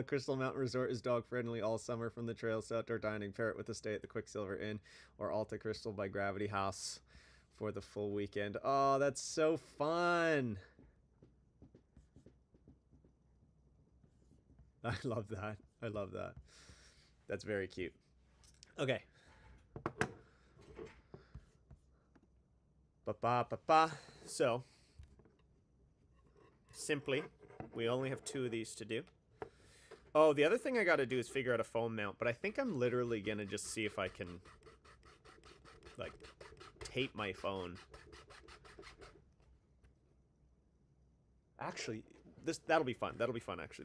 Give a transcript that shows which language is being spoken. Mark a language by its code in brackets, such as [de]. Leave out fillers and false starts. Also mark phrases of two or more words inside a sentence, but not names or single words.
[en] Crystal Mountain Resort is dog friendly all summer, from the trails to outdoor dining. Pair it with a stay at the Quicksilver Inn or Alta Crystal by Gravity House for the full weekend. Oh, that's so fun. I love that. I love that. That's very cute. Okay. Ba-ba-ba-ba. So, simply, we only have 2 of these to do. Oh, the other thing I got to do is figure out a phone mount, but I think I'm literally going to just see if I can, like, tape my phone. Actually, that'll be fun. That'll be fun, actually.